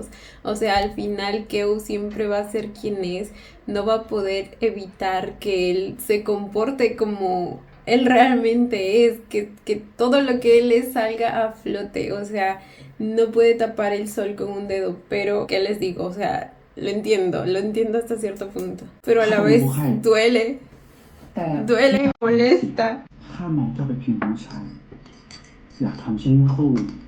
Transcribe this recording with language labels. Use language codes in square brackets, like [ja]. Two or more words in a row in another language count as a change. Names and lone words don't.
[es] O sea, al final Keo siempre va a ser quien es, no va a poder evitar que él se comporte como él realmente es, que todo lo que él es salga a flote. O sea, no puede tapar el sol con un dedo, pero ¿qué les digo? O sea, lo entiendo hasta cierto punto, pero a la vez duele, [th] แต่ [es] duele y molesta. [th] ข้ามองเจ้าเป็นเพียงน้องชาย อยากทำเช่นเมื่อครู่